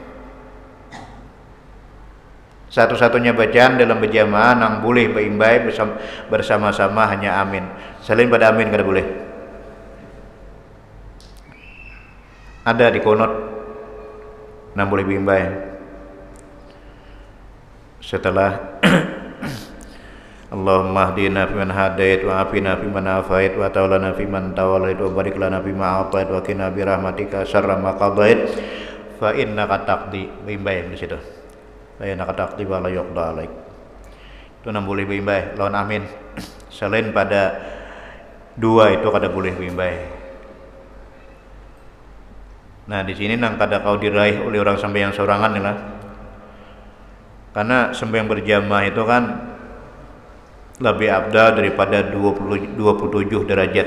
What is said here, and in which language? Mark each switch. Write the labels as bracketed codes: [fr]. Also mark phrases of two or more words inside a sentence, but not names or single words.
[bjn] Satu-satunya bacaan dalam berjamaah nang boleh baimbai bersama-sama hanya amin. Selain pada amin kada boleh. Ada di kunut nang boleh baimbai. [ar] Setelah اللهم اهدنا فيمن هديت وعافنا فيمن عافيت وتولنا فيمن توليت وبارك لنا فيما أعطيت وقنا برحمتك شر ما قضيت فإنك تقضي. [bjn] Baimbai di situ. [ar] فإنك تقضي ولا يقضى عليك. [bjn] Itu nang boleh baimbai lawan amin. Selain pada 2 itu kada boleh baimbai. Nah, di sini nang kada kau diraih oleh orang sembahyang sorangan lah. [id] Karena sembahyang berjamaah itu kan lebih abdal daripada 27 derajat.